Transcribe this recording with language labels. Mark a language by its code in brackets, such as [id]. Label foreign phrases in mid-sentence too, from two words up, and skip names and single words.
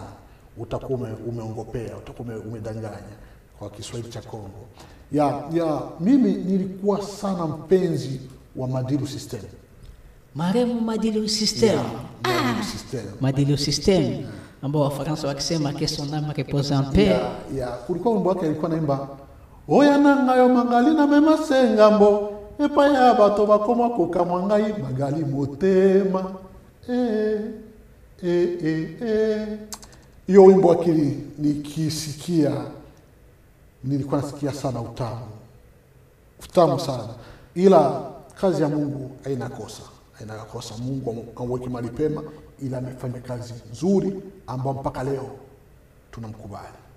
[sw] Utakuwa umeongopea, utakuwa umedanganya kwa Kiswahili cha Kongo. Mimi nilikuwa sana mpenzi wa Madilu System. Maremu Madilu System. Madilu System. Ambao Wafaransa wakisema [fr] que son âme repose en paix. [sw] Kulikuwa wimbo wake alikuwa naimba, [ln] oya nangayo magali na mema sengambo, epa ya bato bakoma kokamwa ngai magali motema. [sw] Hiyo wimbo wake nikisikia nilikuwa nasikia sana utamu sana. Ila kazi ya Mungu haina kosa. Mungu amweke mahali pema, ila amefanya kazi nzuri ambao mpaka leo tunamkubali.